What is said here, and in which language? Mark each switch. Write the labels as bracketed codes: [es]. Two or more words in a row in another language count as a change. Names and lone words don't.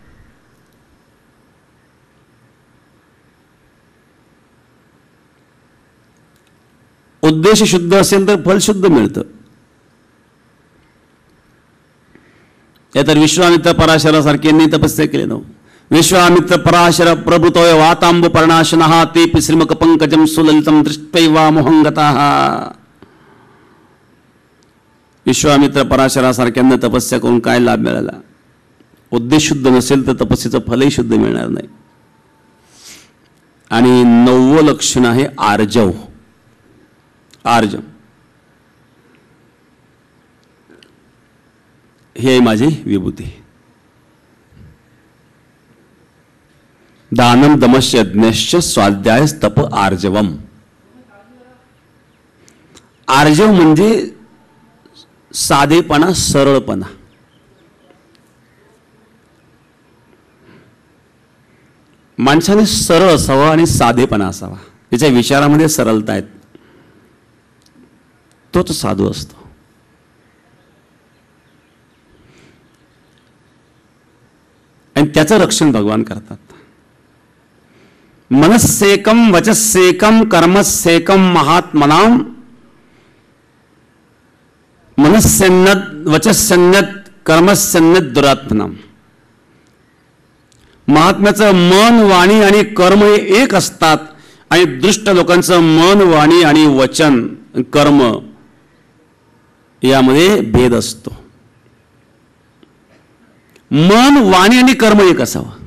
[mr] उद्देश शुद्ध असेल तर फल शुद्ध मिळतं. या तर विश्वामित्र पराशरासारख्यांनी तपस्या केली नव्हती. [sa] विश्वामित्र पराशर प्रभृतोय वातांब पर्णाशनः ते श्रीमक पंकजम सुललितम दृष्ट्वैवा मोहंगतः. [mr] विश्वामित्र पराशरासारख्यांना तपस्या करून काय लाभ मिळाला. उद्देश शुद्ध नसेल तर तपस्येचं फलही शुद्ध मिळणार नाही. आणि 9वं लक्षण आहे आर्जव. आर्जव ही आहे माझी विभूती. [sa] दानम दमश्च यज्ञश्च स्वाध्याय तप आर्जवम. [mr] आर्जव म्हणजे साधेपणा, सरळपणा. माणसाने सरळ असावं आणि साधेपणा असावा. त्याच्या विचारामध्ये सरळता आहेत, तोच साधू असतो. आणि त्याचं रक्षण भगवान करतात. [sa] मनस्सेकम वचस्सेकम कर्मस्सेकम महात्मनाम मनस्सन्नत वचस्सन्नत कर्मसन्नत दुरात्मनाम. [mr] महात्म्याचं मन, वाणी आणि कर्म हे एक असतात आणि दुष्ट लोकांचं मन, वाणी आणि वचन, कर्म यामध्ये भेद असतो. मन, वाणी आणि कर्म एक असावं.